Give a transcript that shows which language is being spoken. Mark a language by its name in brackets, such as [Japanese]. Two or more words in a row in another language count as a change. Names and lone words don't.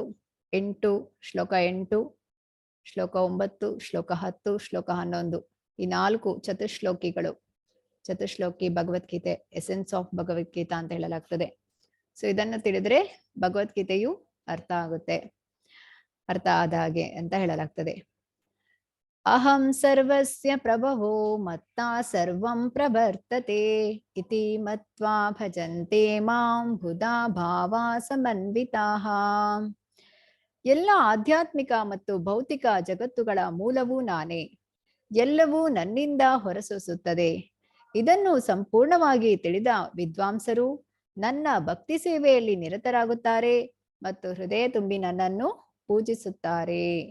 [Kannada] 8 ಶ್ಲೋಕ 8, ಶ್ಲೋಕ 9, ಶ್ಲೋಕ 10, ಶ್ಲೋಕ 11 ಈ 4 ಚತುಶ್ಲೋಕಿಗಳು. ಚತುಶ್ಲೋಕಿ ಭಗವದ್ಗೀತೆ, [English] essence of [Kannada] ಭಗವದ್ಗೀತಾ ಅಂತ ಹೇಳಲಾಗ್ತದೆ. ಸೊ ಇದನ್ನು ತಿಳಿದ್ರೆ ಭಗವದ್ಗೀತೆಯು ಅರ್ಥ ಆಗುತ್ತೆ, ಅರ್ಥ ಆದ ಹಾಗೆ ಅಂತ ಹೇಳಲಾಗ್ತದೆ. [Sanskrit] ಅಹಂ ಸರ್ವಸ್ಯ ಪ್ರಭವೋ ಮತ್ತಾ ಸರ್ವಂ ಪ್ರವರ್ತತೆ ಇತಿ ಮತ್ವಾ ಭಜಂತೆ ಮಾಂ ಬುಧಾ ಭಾವಾ ಸಮನ್ವಿತಾಃ. [Kannada] ಎಲ್ಲ ಆಧ್ಯಾತ್ಮಿಕ ಮತ್ತು ಭೌತಿಕ ಜಗತ್ತುಗಳ ಮೂಲವೂ ನಾನೇ, ಎಲ್ಲವೂ ನನ್ನಿಂದ ಹೊರಸೂಸುತ್ತದೆ. ಇದನ್ನು ಸಂಪೂರ್ಣವಾಗಿ ತಿಳಿದ ವಿದ್ವಾಂಸರು ನನ್ನ ಭಕ್ತಿ ಸೇವೆಯಲ್ಲಿ ನಿರತರಾಗುತ್ತಾರೆ ಮತ್ತು ಹೃದಯ ತುಂಬಿ ನನ್ನನ್ನು ಪೂಜಿಸುತ್ತಾರೆ.